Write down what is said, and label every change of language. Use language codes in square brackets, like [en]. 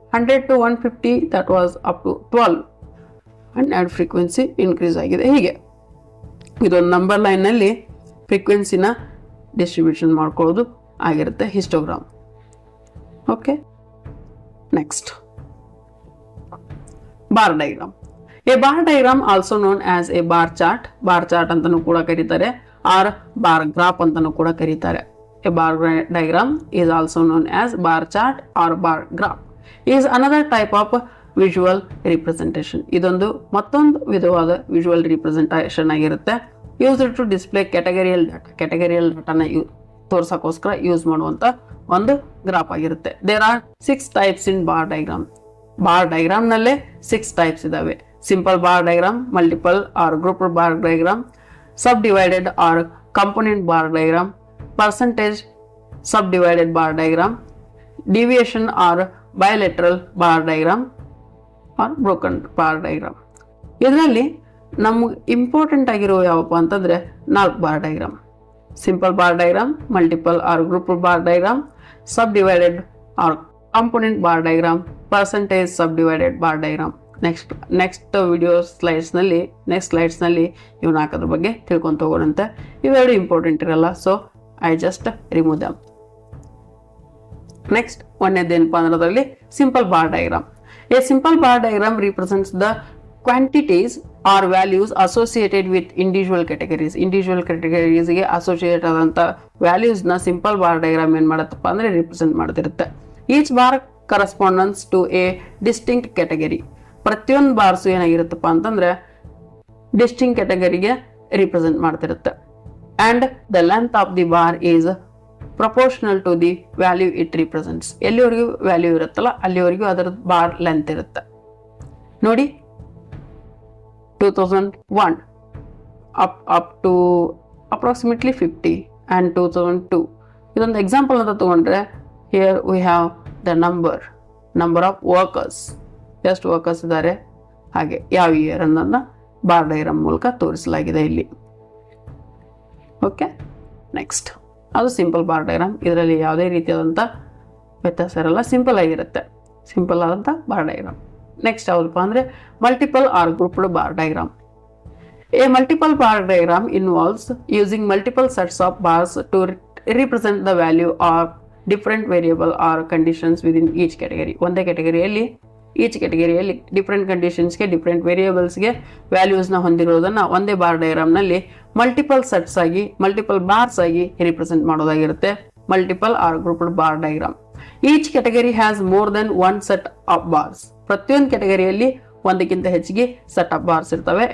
[en] 100 to 150 that was up to 12 and frequency increase ಆಗಿದೆ. [kn] ಹೀಗೆ ಇದೊಂದು ನಂಬರ್ ಲೈನ್ ನಲ್ಲಿ ಫ್ರೀಕ್ವೆನ್ಸಿನ ಡಿಸ್ಟ್ರಿಬ್ಯೂಷನ್ ಮಾಡ್ಕೊಳ್ಳೋದು ಆಗಿರುತ್ತೆ histogram. [en] Okay, next bar diagram. A bar diagram also known as a bar chart [kn] ಅಂತನೂ ಕೂಡ ಕರೀತಾರೆ [en] or bar graph ಅಂತನೂ ಕೂಡ ಕರೀತಾರೆ. A bar diagram is also known as bar chart or bar graph. Is another type of visual representation. [kn] ಇದೊಂದು ಮತ್ತೊಂದು ವಿಧವಾದ visual representation ಆಗಿರುತ್ತೆ. [en] used to display categorial data [kn] ತೋರ್ಸಕ್ಕೋಸ್ಕರ use ಮಾಡುವಂತ ಒಂದು ಗ್ರಾಫ್ ಆಗಿರುತ್ತೆ. [en] There are 6 types in bar diagram. [kn] Bar diagram ನಲ್ಲೇ 6 types ಇದಾವೆ. [en] Simple bar diagram, multiple or group bar diagram, subdivided or component bar diagram, percentage subdivided bar diagram, deviation or bilateral bar diagram or broken bar diagram. [kn] ಇದರಲ್ಲಿ ನಮಗೆ important ಆಗಿರೋ ಯಾವಪ್ಪ ಅಂತಂದ್ರೆ 4 bar diagram. [en] Simple bar diagram, multiple or group bar diagram, subdivided or component bar diagram, percentage subdivided bar diagram. [kn] Next video slides ನಲ್ಲಿ ಇವು 4 ಬಗ್ಗೆ ತಿಳ್ಕೊಂತ ಹೋಗೋಣಂತೆ. ಇವೆರಡು important ಇರಲ್ಲ, [en] So I just remove them. [kn] Next ಒಂದೇದೇನಪ್ಪ ಅನ್ನೋದ್ರಲ್ಲಿ simple bar diagram. [en] a simple bar diagram represents the quantities or values associated with individual [kn] ಕ್ಯಾಟಗರೀಸ್ಗೆ associate ಆದಂತ values ನ simple bar diagram ಏನ್ ಮಾಡತ್ತಪ್ಪ ಅಂದ್ರೆ represent ಮಾಡ್ತಿರುತ್ತೆ. [en] Each bar correspondence to a distinct category. [kn] ಪ್ರತಿಯೊಂದು bars ಏನಾಗಿರುತ್ತಪ್ಪ ಅಂತಂದ್ರೆ distinct ಕ್ಯಾಟಗರಿಗೆ represent ಮಾಡ್ತಿರುತ್ತೆ. [en] And the length of the bar is proportional to the value it represents. [kn] ಎಲ್ಲಿವರೆಗೂ value ಇರುತ್ತಲ್ಲ ಅಲ್ಲಿವರೆಗೂ ಅದರ ಬಾರ್ ಲೆಂತ್ ಇರುತ್ತೆ. [en] ನೋಡಿ 2001 up to approximately 50 and 2002. [kn] ಇದೊಂದು example ಅಂತ ತಗೊಂಡ್ರೆ [en] here we have the number of workers. [kn] ಎಷ್ಟು ವರ್ಕರ್ಸ್ ಇದ್ದಾರೆ, ಹಾಗೆ ಯಾವ ಇಯರ್ ಅನ್ನೋದನ್ನ ಬಾರ್ ಡಯಾಗ್ರಾಮ್ ಮೂಲಕ ತೋರಿಸಲಾಗಿದೆ ಇಲ್ಲಿ. ಓಕೆ, ನೆಕ್ಸ್ಟ್ ಅದು ಸಿಂಪಲ್ ಬಾರ್ ಡಯಾಗ್ರಾಮ್. ಇದರಲ್ಲಿ ಯಾವುದೇ ರೀತಿಯಾದಂಥ ವ್ಯತ್ಯಾಸ ಇರಲ್ಲ, ಸಿಂಪಲ್ ಆಗಿರುತ್ತೆ, ಸಿಂಪಲ್ ಆದಂಥ ಬಾರ್ ಡಯಾಗ್ರಾಮ್. ನೆಕ್ಸ್ಟ್ ಯಾವುದಪ್ಪ ಅಂದರೆ multiple R grouped bar diagram. [en] A multiple bar diagram involves using multiple sets of bars to represent the value of different variable or conditions within each category. [kn] ಒಂದೇ ಕ್ಯಾಟಗರಿಯಲ್ಲಿ each ಕ್ಯಾಟಗರಿಯಲ್ಲಿ different ಕಂಡೀಷನ್ಸ್ಗೆ different ವೇರಿಯೇಬಲ್ಸ್ಗೆ ವ್ಯಾಲ್ಯೂಸ್ನ ಹೊಂದಿರೋದನ್ನು ಒಂದೇ bar ಡಯಾಗ್ರಾಮ್ನಲ್ಲಿ multiple sets ಆಗಿ multiple bars ಆಗಿ represent ಮಾಡೋದಾಗಿರುತ್ತೆ multiple R grouped bar diagram. [en] Each category has more than 1 set of bars. [kn] ಪ್ರತಿಯೊಂದು ಕ್ಯಾಟಗರಿಯಲ್ಲಿ ಒಂದಕ್ಕಿಂತ ಹೆಚ್ಚಿಗೆ set of bars ಇರ್ತವೆ.